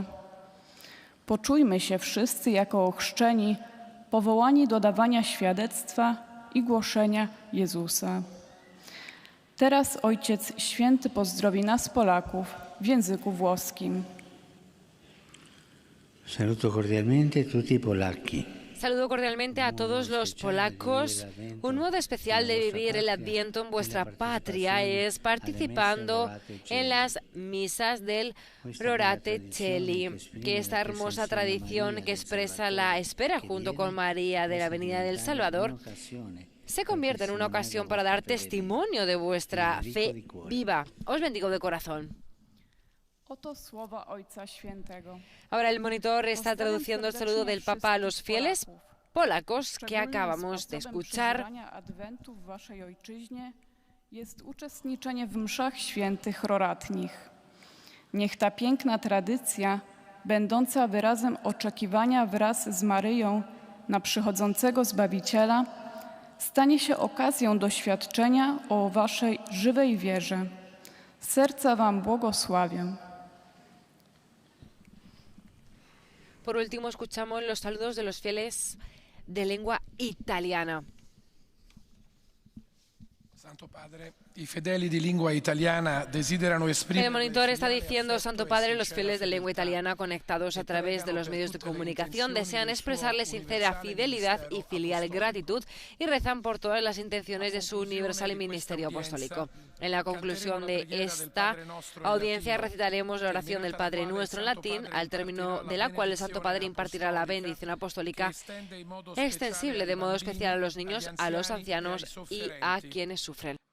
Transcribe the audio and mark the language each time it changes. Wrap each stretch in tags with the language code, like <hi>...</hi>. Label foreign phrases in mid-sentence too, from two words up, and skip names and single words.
<pl>Poczujmy się wszyscy jako ochrzczeni, powołani do dawania świadectwa i głoszenia Jezusa. Teraz Ojciec Święty pozdrowi nas Polaków w języku włoskim.</pl> <it>Saluto cordialmente tutti i polacchi.</it> <es>Saludo cordialmente a todos los polacos. Un modo especial de vivir el Adviento en vuestra patria es participando en las misas del</es> <la>Rorate Caeli,</la> <es>que esta hermosa tradición que expresa la espera junto con María de la venida del Salvador se convierte en una ocasión para dar testimonio de vuestra fe viva. Os bendigo de corazón.</es> <pl>Oto słowa Ojca Świętego.</pl> <es>Ahora el monitor está traduciendo el saludo del Papa a los fieles polacos que acabamos de escuchar.</es> <pl>Adwentu w waszej ojczyźnie jest uczestniczenie w mszach świętych roratnich. Niech ta piękna tradycja, będąca wyrazem oczekiwania wraz z Maryją na przychodzącego Zbawiciela, stanie się okazją doświadczenia o waszej żywej wierze. Z serca wam błogosławię.</pl> <es>Por último, escuchamos los saludos de los fieles de lengua italiana.</es> <it>Santo Padre, i fedeli di lingua italiana desiderano esprimere.</it> <es>El monitor está diciendo, Santo Padre, los fieles de lengua italiana conectados a través de los medios de comunicación desean expresarle sincera fidelidad y filial gratitud y rezan por todas las intenciones de su universal ministerio apostólico. En la conclusión de esta audiencia recitaremos la oración del Padre Nuestro en latín, al término de la cual el Santo Padre impartirá la bendición apostólica extensible de modo especial a los niños, a los ancianos y a quienes sufren.</es>